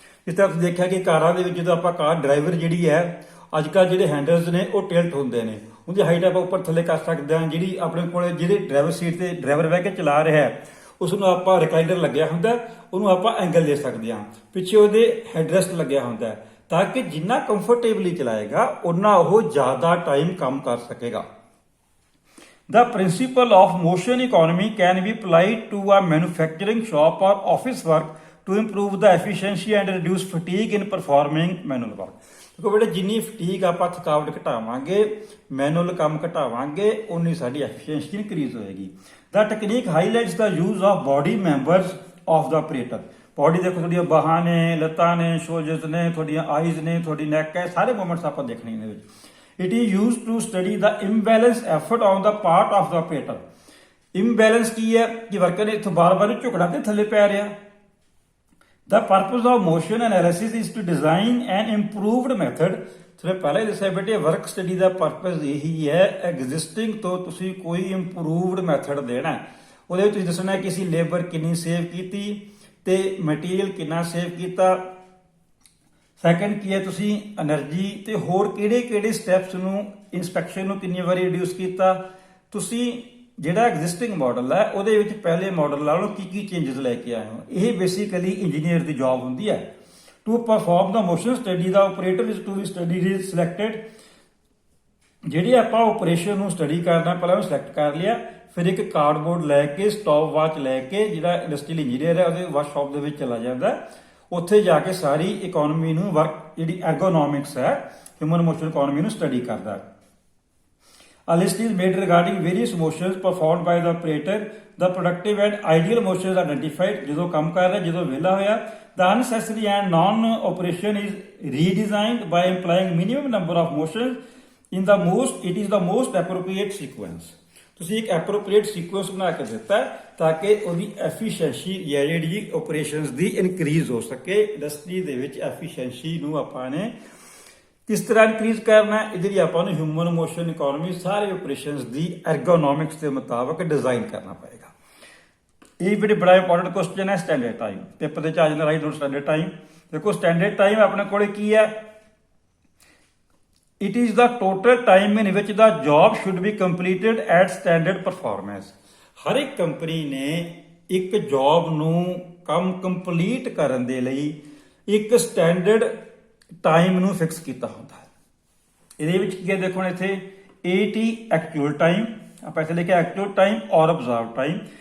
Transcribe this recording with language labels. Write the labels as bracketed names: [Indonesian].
[Punjabi] ਇਸ ਤਰ੍ਹਾਂ ਤੁਸੀਂ ਦੇਖਿਆ ਕਿ ਕਾਰਾਂ ਦੇ ਵਿੱਚ ਜਦੋਂ ਆਪਾਂ ਕਾਰ ਡਰਾਈਵਰ ਜਿਹੜੀ ਹੈ, ਅੱਜ ਕੱਲ੍ਹ ਜਿਹੜੇ ਹੈਂਡਲਸ ਨੇ ਉਹ ਟਿਲਟ ਹੁੰਦੇ ਨੇ, ਉਹਦੀ ਹਾਈਟ ਆਪਾਂ ਉੱਪਰ ਥੱਲੇ ਕਰ ਸਕਦੇ ਹਾਂ। ਜਿਹੜੀ ਆਪਣੇ ਕੋਲ ਜਿਹੜੇ ਡਰਾਈਵਰ ਸੀਟ ਤੇ ਡਰਾਈਵਰ ਬਹਿ ਕੇ ਚਲਾ ਰਿਹਾ ਹੈ ਉਸ ਨੂੰ ਆਪਾਂ ਰਿਕਲਾਈਨਰ ਲੱਗਿਆ ਹੁੰਦਾ, ਉਹਨੂੰ ਆਪਾਂ ਐਂਗਲ ਦੇ ਸਕਦੇ ਹਾਂ। ਪਿੱਛੇ ਉਹਦੇ ਹੈਡਰੈਸਟ ਲੱਗਿਆ ਹੁੰਦਾ ਤਾਂ ਕਿ ਜਿੰਨਾ ਕੰਫਰਟੇਬਲੀ ਚਲਾਏਗਾ ਉਨਾ ਉਹ ਜ਼ਿਆਦਾ ਟਾਈਮ ਕੰਮ ਕਰ ਸਕੇਗਾ। [English] The principle of motion economy can be applied to a manufacturing shop or office work to improve the efficiency and reduce fatigue in performing manual work. [Punjabi] ਦੇਖੋ ਬੇਟੇ, ਜਿੰਨੀ ਫਟੀਗ ਆਪਾਂ ਥਕਾਵਟ ਘਟਾਵਾਂਗੇ, ਮੈਨੂਅਲ ਕੰਮ ਘਟਾਵਾਂਗੇ, ਉਨੀ ਸਾਡੀ ਐਫੀਸ਼ੀਐਂਸੀ ਇਨਕਰੀਜ਼ ਹੋਏਗੀ। [English] The technique highlights the use of body members of the operator. [Punjabi] Body ਦੇਖੋ, ਤੁਹਾਡੀਆਂ ਬਾਹਾਂ ਨੇ, ਲੱਤਾਂ ਨੇ, ਸ਼ੋਲਡਰਸ ਨੇ, ਤੁਹਾਡੀਆਂ ਆਈਜ਼ ਨੇ, ਤੁਹਾਡੀ ਨੈਕ ਹੈ, ਸਾਰੇ ਮੂਵਮੈਂਟਸ ਆਪਾਂ ਦੇਖਣੇ ਇਹਦੇ ਵਿੱਚ। [English] It is used to study the imbalance effort on the part of the operator. [Punjabi] Imbalance ਕੀ ਹੈ ਕਿ ਵਰਕਰ ਨੇ ਇੱਥੋਂ ਬਾਰ-ਬਾਰ ਝੁਕਣਾ ਤੇ ਥੱਲੇ ਪੈ ਰਿਹਾ। [English] The purpose of motion analysis is to design an improved method. [Punjabi] ਤੁਹਾਨੂੰ ਪਹਿਲਾਂ ਹੀ ਦੱਸਿਆ ਬੇਟੇ, ਵਰਕ ਸਟੱਡੀ ਦਾ ਪਰਪਸ ਇਹੀ ਹੈ, ਐਗਜ਼ਿਸਟਿੰਗ ਤੋਂ ਤੁਸੀਂ ਕੋਈ ਇੰਪਰੂਵਡ ਮੈਥਡ ਦੇਣਾ। ਉਹਦੇ ਵਿੱਚ ਤੁਸੀਂ ਦੱਸਣਾ ਕਿ ਅਸੀਂ ਲੇਬਰ ਕਿੰਨੀ ਸੇਵ ਕੀਤੀ ਤੇ ਮਟੀਰੀਅਲ ਕਿੰਨਾ ਸੇਵ ਕੀਤਾ। ਸੈਕੰਡ ਕੀ ਹੈ, ਤੁਸੀਂ એનર્ਜੀ ਤੇ ਹੋਰ ਕਿਹੜੇ ਸਟੈਪਸ ਨੂੰ, ਇਨਸਪੈਕਸ਼ਨ ਨੂੰ ਕਿੰਨੀ ਵਾਰੀ ਰਿਡਿਊਸ ਕੀਤਾ। ਤੁਸੀਂ ਜਿਹੜਾ ਐਗਜ਼ਿਸਟਿੰਗ ਮਾਡਲ ਹੈ ਉਹਦੇ ਵਿੱਚ ਪਹਿਲੇ ਮਾਡਲ ਨਾਲੋਂ ਕੀ ਚੇਂਜਸ ਲੈ ਕੇ ਆਏ ਹੋ। ਇਹ ਬੇਸਿਕਲੀ ਇੰਜੀਨੀਅਰ ਦੀ ਜੌਬ ਹੁੰਦੀ ਹੈ। [English] To perform the motion study the operator is to be study selected. [Punjabi] ਜਿਹੜੇ ਆਪਾਂ ਆਪਰੇਸ਼ਨ ਨੂੰ ਸਟੱਡੀ ਕਰਨਾ, ਪਹਿਲਾਂ ਉਹ ਸਿਲੈਕਟ ਕਰ ਲਿਆ, ਫਿਰ ਇੱਕ ਕਾਰਡਬੋਰਡ ਲੈ ਕੇ, ਸਟਾਪ ਵਾਚ ਲੈ ਕੇ, ਜਿਹੜਾ ਇੰਡਸਟਰੀਅਲ ਇੰਜੀਨੀਅਰ ਹੈ ਉਹਦੇ ਵਰਕਸ਼ਾਪ ਦੇ ਵਿੱਚ ਚਲਾ ਜਾਂਦਾ, ਉੱਥੇ ਜਾ ਕੇ ਸਾਰੀ ਇਕਨੋਮੀ ਨੂੰ ਵਰਕ ਜਿਹੜੀ ਐਰਗੋਨੋਮਿਕਸ ਹੈ, ਹਿਊਮਨ ਮੋਸ਼ਨ ਇਕਨੋਮੀ ਨੂੰ ਸਟੱਡੀ ਕਰਦਾ। [English] A list is made regarding various motions performed by the operator. The productive and ideal motions identified. [Punjabi] ਜਦੋਂ ਕੰਮ ਕਰ ਰਿਹਾ, ਜਦੋਂ ਵਿਹਲਾ ਹੋਇਆ। [English] The unnecessary and non-operation is redesigned by implying minimum number of motions in the most. It is the most appropriate sequence. [Punjabi] ਤੁਸੀਂ ਇੱਕ appropriate sequence ਬਣਾ ਕੇ ਦਿੱਤਾ ਤਾਂ ਕਿ ਉਹਦੀ ਐਫੀਸ਼ੀਐਂਸੀ ਜਿਹੜੀ ਆਪਰੇਸ਼ਨਸ ਦੀ ਇਨਕਰੀਜ਼ ਹੋ ਸਕੇ। ਇੰਡਸਟਰੀ ਦੇ ਵਿੱਚ ਐਫੀਸ਼ੀਐਂਸੀ ਨੂੰ ਆਪਾਂ ਨੇ ਕਿਸ ਤਰ੍ਹਾਂ ਇਨਕਰੀਜ਼ ਕਰਨਾ, ਇਹਦੇ ਲਈ ਆਪਾਂ ਨੂੰ ਹਿਊਮਨ ਮੋਸ਼ਨ ਇਕਨੋਮੀ ਸਾਰੇ ਆਪਰੇਸ਼ਨਸ ਦੀ ਐਰਗੋਨੋਮਿਕਸ ਦੇ ਮੁਤਾਬਕ ਡਿਜ਼ਾਈਨ ਕਰਨਾ ਪਏਗਾ। ਇਹ ਵੀ ਬੜਾ ਇੰਪੋਰਟੈਂਟ ਕੁਐਸਚਨ ਹੈ। ਸਟੈਂਡਰਡ ਟਾਈਮ ਪੇਪਰ ਦੇ ਚ ਆ ਜਾਂਦਾ, ਰਾਈਟ ਨੋਟ ਸਟੈਂਡਰਡ ਟਾਈਮ। ਦੇਖੋ ਸਟੈਂਡਰਡ ਟਾਈਮ ਆਪਣੇ ਕੋਲੇ ਕੀ ਹੈ, [English] it is the total time in which the job should be completed at standard performance. [Punjabi] ਹਰ ਇੱਕ ਕੰਪਨੀ ਨੇ ਇੱਕ ਜੌਬ ਨੂੰ ਕੰਮ ਕੰਪਲੀਟ ਕਰਨ ਦੇ ਲਈ ਇੱਕ ਸਟੈਂਡਰਡ ਟਾਈਮ ਨੂੰ ਫਿਕਸ ਕੀਤਾ ਹੁੰਦਾ ਹੈ। ਇਹਦੇ ਵਿੱਚ ਕੀ ਹੈ, ਦੇਖੋ ਹੁਣ ਇੱਥੇ 80 ਐਕਚੁਅਲ ਟਾਈਮ, ਆਪਾਂ ਇੱਥੇ ਲਿਖਿਆ ਐਕਚੁਅਲ ਟਾਈਮ ਔਰ ਅਬਜ਼ਰਵ ਟਾਈਮ।